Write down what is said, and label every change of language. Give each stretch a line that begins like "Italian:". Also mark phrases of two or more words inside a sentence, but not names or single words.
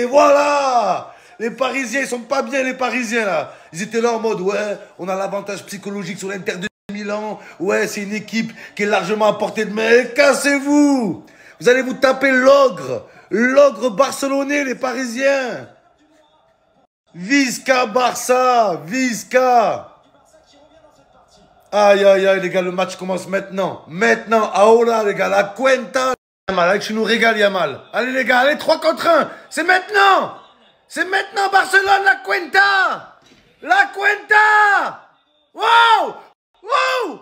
French: Voilà. Les Parisiens, ils sont pas bien, les Parisiens, là. Ils étaient là en mode, ouais, on a l'avantage psychologique sur l'Inter de Milan. Ouais, c'est une équipe qui est largement à portée de main. Cassez-vous. Vous allez vous taper l'ogre. L'ogre barcelonais, les Parisiens.
Catalan: Visca Barça. Visca.
French: Aïe, aïe, aïe, les gars, le match commence maintenant. Maintenant, ahora, les gars,
Spanish: la cuenta.
French: Yamal, allez, tu nous régales, Yamal. Allez, les gars, allez, 3 contre 1. C'est maintenant. C'est maintenant, Barcelone,
Spanish: la cuenta. La cuenta. Wow. Wow.